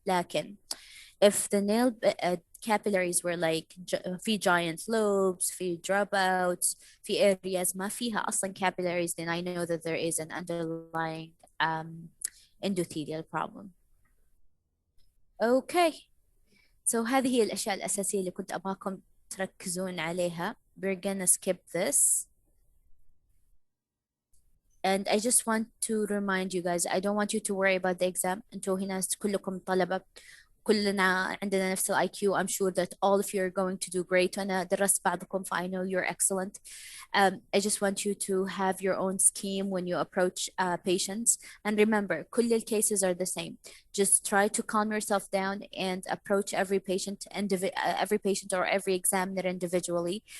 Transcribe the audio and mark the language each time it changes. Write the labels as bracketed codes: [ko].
[ar] لكن [en] if the nail capillaries were like [ar] في [en] giant lobes, في dropouts, في areas [ar] ما فيها أصلا [en] capillaries, then I know that there is an underlying endothelial problem. Okay. So [ar] هذه هي الأشياء الأساسية اللي كنت أبغاكم تركزون عليها. [en] We're gonna skip this. And I just want to remind you guys, I don't want you to worry about the exam. [ar] انتوا هنا كلكم طلبة، كلنا عندنا نفس ال IQ. [en] I'm sure that all of you are going to do great. [ar] وأنا درست بعضكم, [en] I know you're excellent. I just want you to have your own scheme when you approach patients. And remember, [ar] كل ال [en] cases are the same. Just try to calm yourself down and approach every patient or every examiner individually.